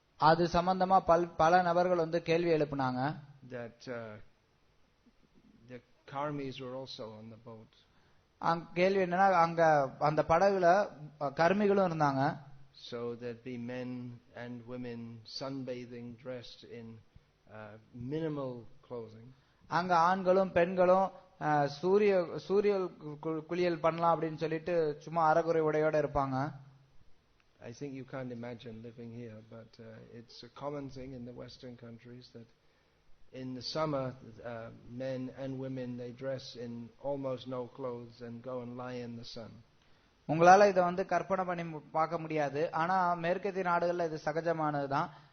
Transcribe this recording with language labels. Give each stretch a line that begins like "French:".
Tamil: அது சம்பந்தமா பல நபர்கள் வந்து கேள்வி எழுப்புனாங்க.
English: That karmis were also on the boat.
Tamil: கேள்வி என்னன்னா அங்க அந்த படகுல கர்மிகளும் இருந்தாங்க.
English: So there'd be men and women sunbathing, dressed in minimal clothing.
Tamil: அங்க ஆண்களும் பெண்களும் சூரிய குளியல் பண்ணலாம் அப்படின்னு சொல்லிட்டு சும்மா அரைகுறை உடையோட இருப்பாங்க.
English: I think you can't imagine living here, but it's a common thing in the Western countries that in the summer men and women, they dress in almost no clothes and go and lie in the sun.
Tamil: உங்களால இதை கற்பனை பண்ணி பார்க்க முடியாது. ஆனா மேற்கத்திய நாடுகள்ல இது சகஜமானதுதான்.